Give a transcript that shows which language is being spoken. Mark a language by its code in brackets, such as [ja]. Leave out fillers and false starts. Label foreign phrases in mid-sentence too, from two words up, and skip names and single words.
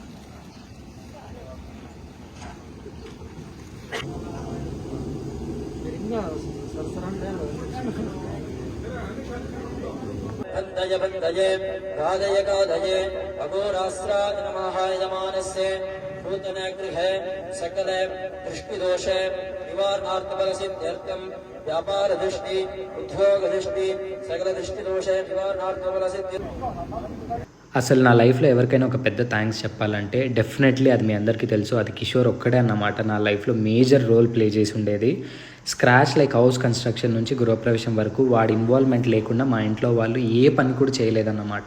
[sa] बंदय बंदये गादय गादये अघोरास्त्राय नमः यजमानस्य नूतन गृहे सकल दृष्टिदोष निवारणार्थफलसिद्ध्यर्थं व्यापार दृष्टि उद्योग दृष्टि सकल दृष्टिदोष निवारणार्थफलसिद्धि. [te] అసలు నా లైఫ్లో ఎవరికైనా ఒక పెద్ద థ్యాంక్స్ చెప్పాలంటే డెఫినెట్లీ అది మీ అందరికీ తెలుసు, అది కిషోర్ ఒక్కడే అన్నమాట. నా లైఫ్లో [en] major role play [te] చేసి ఉండేది. [en] scratch like house construction [te] నుంచి గృహప్రవేశం వరకు వాడి ఇన్వాల్వ్మెంట్ లేకుండా మా ఇంట్లో వాళ్ళు ఏ పని కూడా చేయలేదన్నమాట.